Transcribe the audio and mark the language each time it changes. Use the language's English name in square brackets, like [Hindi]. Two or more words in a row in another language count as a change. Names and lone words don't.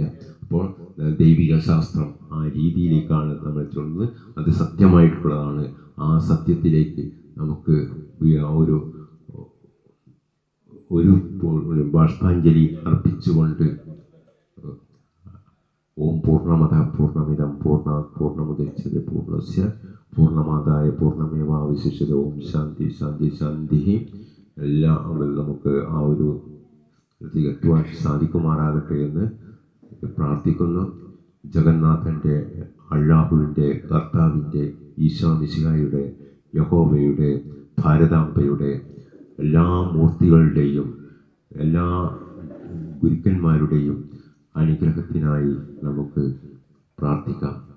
[Malayalam] അപ്പോൾ ദൈവിക ശാസ്ത്രം ആ രീതിയിലേക്കാണ് നമ്മൾ ചൊല്ലുന്നത്. അത് സത്യമായിട്ടുള്ളതാണ്. ആ സത്യത്തിലേക്ക് നമുക്ക് ഒരു ബാഷ്പാഞ്ജലി അർപ്പിച്ചുകൊണ്ട് [Sanskrit] ഓം പൂർണ്ണമത പൂർണ്ണമിദം പൂർണ്ണാത് പൂർണ്ണമുദച്യതേ പൂർണ്ണസ്യ പൂർണ്ണമാദായ പൂർണ്ണമേവാവശിഷ്യതേ. ഓം ശാന്തി ശാന്തി ശാന്തി. [Malayalam] എല്ലാം നമുക്ക് ആ ഒരു എത്തുവാൻ സാധിക്കുമാറാകട്ടെ എന്ന് പ്രാർത്ഥിക്കുന്നു. ജഗന്നാഥൻ്റെ, അള്ളാഹുവിൻ്റെ, കർത്താവിൻ്റെ, ഈശോ മിശിഹായുടെ, യഹോവയുടെ, ഭാരതാംബയുടെ എല്ലാ മൂർത്തികളുടെയും എല്ലാ ഗുരുക്കന്മാരുടെയും അനുഗ്രഹത്തിനായി നമുക്ക് പ്രാർത്ഥിക്കാം.